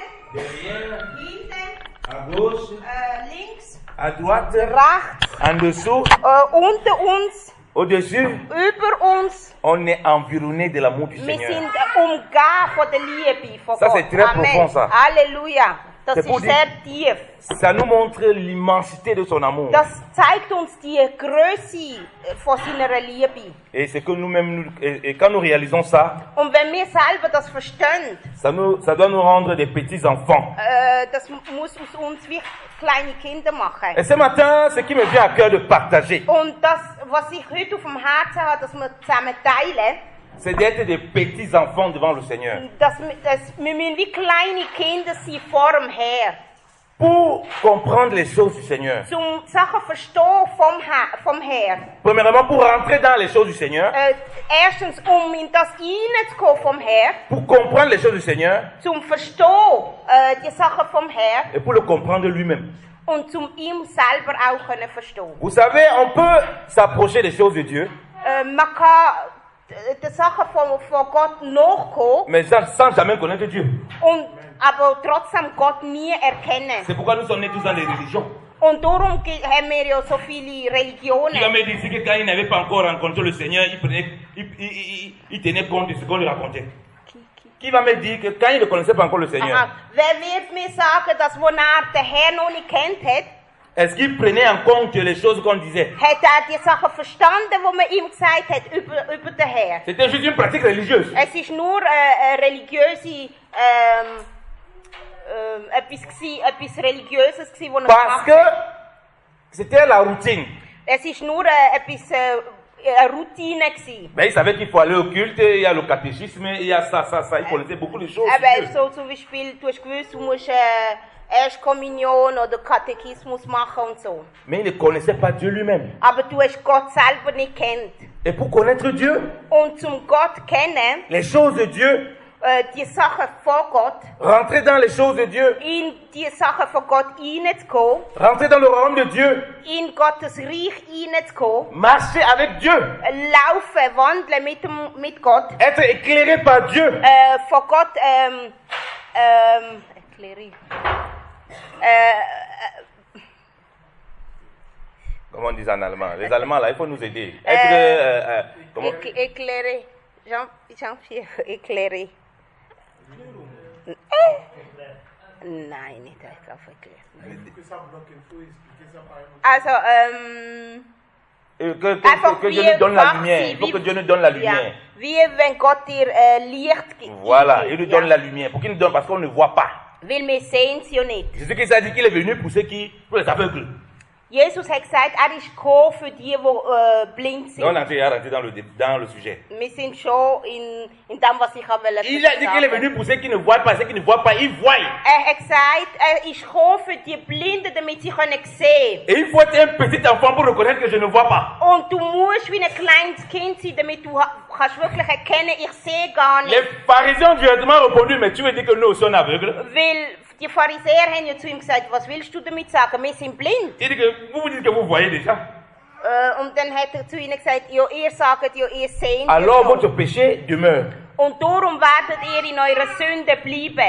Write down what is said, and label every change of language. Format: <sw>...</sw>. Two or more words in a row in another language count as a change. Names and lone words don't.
<fr>Derrière,</fr> <de>hinten,</de> <fr>à gauche,</fr> <de>links,</de> <fr>à droite,</fr> <de>rechts,</de> <fr>en dessous,</fr> <de>unter uns,</de> <fr>au-dessus,</fr> <de>über uns.</de> <fr>on est environné de l'amour du</fr> <de>Wir</de> <fr>Seigneur.</fr> <de>sind umgeben von der Liebe von</de> <fr>Ça,</fr> <de>Gott.</de> <fr>c'est très profond, ça.</fr> <de>Halleluja. Das</de> <fr>C'est pour</fr> <de>ist</de> <fr>dire-</fr> <de>sehr tief.</de> <fr>Ça nous montre l'immensité de son amour.</fr> <de>Das zeigt uns die Größe von seiner Liebe.</de> <fr>Et c'est que nous-mêmes, et quand nous réalisons ça,</fr> <de>Und wenn wir selber das verstehen,</de> <fr>ça doit nous rendre des petits enfants.</fr> <de>das muss aus uns wie kleine Kinder machen.</de> <fr>Et ce matin, ce qui me vient à cœur de partager,</fr> <de>Und das, was ich heute auf dem Herzen habe, dass wir zusammen teilen,</de> <fr>c'est d'être des petits enfants devant le Seigneur.</fr> <de>wir müssen wie kleine Kinder sein vor dem Herr.</de> <fr>Pour comprendre les choses du Seigneur.</fr> <de>Zum Sachen verstehen vom Herr.</de> <fr>Premièrement, pour rentrer dans les choses du Seigneur.</fr> <de>Erstens, in das hineinzukommen vom Herr.</de> <fr>Pour comprendre les choses du Seigneur.</fr> <de>Zum Verstehen die Sachen vom Herr.</de> <fr>Et pour le comprendre lui-même.</fr> <de>Und zum ihm selber auch können verstehen.</de> <fr>Vous savez, on peut s'approcher des choses de Dieu.</fr> <de>Man kann die Sachen von Gott nachkommen.</de> <fr>Mais sans jamais connaître Dieu.</fr> <de>Aber trotzdem Gott nie erkennen.</de> <fr>C'est pourquoi nous sommes nés tous dans les religions.</fr> <de>Und darum haben wir ja so viele Religionen.</de> <fr>Qui va me dire que quand il n'avait pas encore rencontré le Seigneur, il tenait compte de ce qu'on lui racontait. Qui va me dire que quand il ne connaissait pas encore le Seigneur, Aha.</fr> <de>Wer wird mir sagen, dass wo den Herr noch nicht kennt hat,</de> <fr>est-ce qu'il prenait en compte les choses qu'on disait?</fr> <de>hat die Sachen verstanden, die man ihm gesagt hat über den Herr?</de> <fr>C'était juste une pratique religieuse.</fr> <de>Es ist nur eine religiöse etwas Religiöses gewesen, was</de> <fr>Parce que c'était la routine.</fr> <de>Es ist nur eine Routine gewesen.</de> <fr>Mais il savait qu'il faut aller au culte, il y a le catéchisme, il y a ça. Il connaissait beaucoup de choses.</fr> <de>Aber so zum Beispiel, du hast gewusst, du musst Erstkommunion oder Katechismus machen und so.</de> <fr>Mais il ne connaissait pas Dieu lui-même.</fr> <de>Aber du hast Gott selber nicht kennt.</de> <fr>Et pour connaître Dieu,</fr> <de>Und zum Gott kennen,</de> <fr>les choses de Dieu,</fr> <de>die Sachen von Gott,</de> <fr>rentrer dans les choses de Dieu,</fr> <de>in die Sachen von Gott hineinzukommen,</de> <fr>rentrer dans le royaume de Dieu,</fr> <de>in Gottes Reich hineinzukommen,</de> <fr>marcher avec Dieu,</fr> <de>laufen, wandeln mit Gott,</de> <fr>être éclairé par Dieu.</fr> <de>von Gott erkläre.</de> <fr>Comment on dit ça en allemand? Les Allemands, là, il faut nous aider. Être, comment? Éclairer. Jean-Pierre, éclairer.</fr> <de>Nein, nicht auf erklären. Also,</de> <fr>que Dieu nous donne la lumière. Il faut que Dieu nous donne la lumière.</fr> <de>Wie wenn Gott dir Licht gibt.</de> <fr>Voilà, il nous donne la lumière. Pour qu'il nous donne, parce qu'on ne voit pas.</fr> <de>Weil wir sehen sie ja nicht.</de> <fr>Jésus-Christ a dit qu'il est venu pour ceux qui, pour les aveugles.</fr> <de>Jesus hat gesagt, ist gekommen für die, die blind sind.</de> <fr>On a rentré dans le sujet.</fr> <de>Wir sind schon in dem, was ich sagen wollte.</de> <fr>Il a dit qu'il est venu pour ceux qui ne voient pas, ceux qui ne voient pas, ils voient.</fr> <de>Hat gesagt, ist gekommen für die Blinden, damit sie können sehen.</de> <fr>Et il faut être un petit enfant pour reconnaître que je ne vois pas.</fr> <de>Und du musst wie ein kleines Kind sein, damit du kannst wirklich erkennen, ich sehe gar nicht.</de> <fr>Les pharisiens ont directement répondu, mais tu veux dire que nous aussi on est aveugles?</fr> <de>Weil die Pharisäer haben ja zu ihm gesagt, was willst du damit sagen, wir sind blind.</de> <fr>Il dit que vous dites que vous voyez déjà.</fr> <de>Und dann hat er zu ihnen gesagt, ja, ihr sagt ja, ihr seht.</de> <fr>Alors votre péché demeure.</fr> <de>Und darum werdet ihr in eurer Sünde bleiben.</de>